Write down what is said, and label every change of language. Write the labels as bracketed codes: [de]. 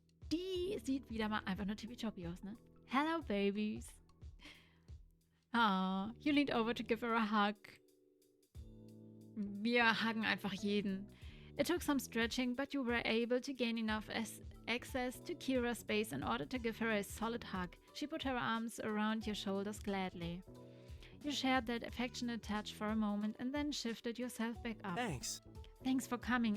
[de] Die sieht wieder mal einfach nur tippitoppi aus, ne? [en] Hello, babies. You leaned over to give her a hug. [de] Wir huggen einfach jeden. [en] It took some stretching, but you were able to gain enough access to Kira's space in order to give her a solid hug. She put her arms around your shoulders gladly. You shared that affectionate touch for a moment and then shifted yourself back up. Thanks for coming.